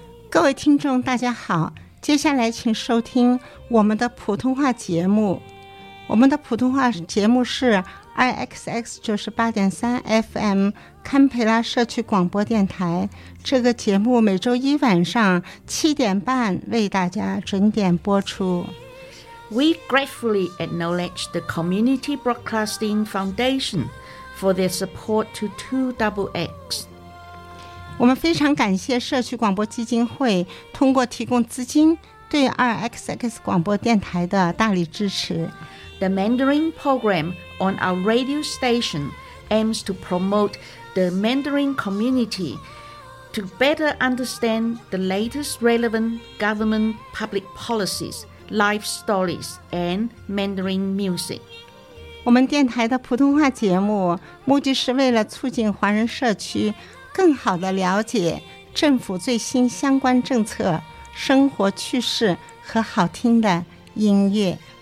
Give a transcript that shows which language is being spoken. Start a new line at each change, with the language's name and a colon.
Chinese: 各位听众大家好，接下来请收听我们的普通话节目。我们的普通话节目是 IXX 98.3 FM 堪培拉社区广播电台。这个节目每周一晚上7:30为大家准点播出。
English: We gratefully acknowledge the Community Broadcasting Foundation for their support to 2XX.
Chinese: 我们非常感谢社区广播基金会通过提供资金对 RXX 广播电台的大力支持。
English: The Mandarin program on our radio station aims to promote the Mandarin community to better understand the latest relevant government public policies, life stories, and Mandarin music.
Chinese: 我们电台的普通话节目目的是为了促进华人社区更好地了解政府最新相关政策、生活趣事和好听的音乐。